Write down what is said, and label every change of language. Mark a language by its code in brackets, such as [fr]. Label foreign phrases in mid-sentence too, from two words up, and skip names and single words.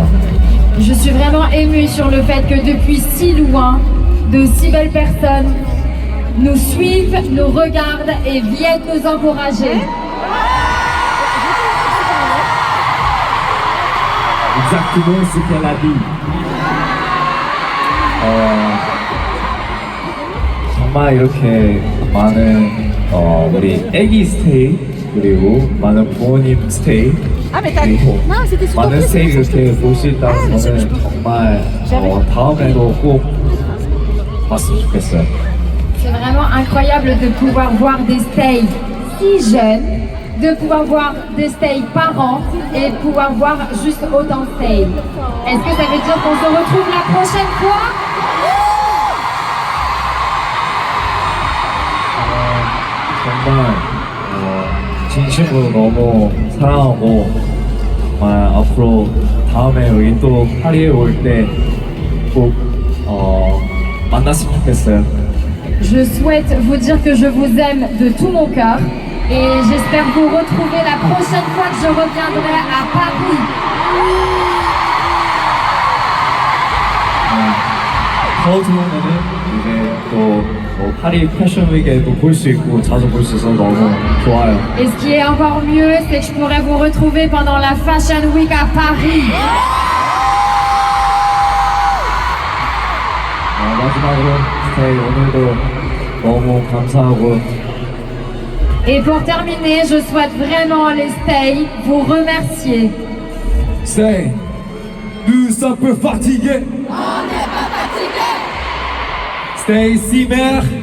[fr] Je suis vraiment émue sur le fait que depuis si loin, de si belles personnes nous suivent, nous regardent et viennent nous encourager. Exactement ce qu'elle a dit. [ko] 정말 이렇게 많은 우리 애기 스테이 그리고 많은 부모님 스테이 그리고 많은 스테이 이렇게 볼 수 있다는 저는 정말 다음에도 꼭 봤으면 좋겠어요. [fr] C'est vraiment incroyable de pouvoir voir des stays si jeunes, de pouvoir voir des stays par an et pouvoir voir juste autant de stays. Est-ce que ça veut dire qu'on se retrouve la prochaine fois? [ko] 정말 진심으로 너무 사랑하고 정말 앞으로 다음에 여기 또 파리에 올 때 꼭 만났으면 좋겠어요. [fr] Je souhaite vous dire que je vous aime de tout mon cœur et j'espère vous retrouver la prochaine fois que je reviendrai à Paris. [ko] 더 좋은 거는 이제 또 파리 패션 위크에도 볼 수 있고 자주 볼 수 있어서 너무 좋아요. [fr] Et ce qui est encore mieux, c'est que je pourrais vous retrouver pendant la Fashion Week à Paris. [ko] 마지막으로 스테이 오늘도 너무 감사하고 [fr] Et pour terminer, je souhaite vraiment les Stay vous remercier. 스테이, nous sommes un peu fatigués. On n'est pas fatigués. Stay Simer.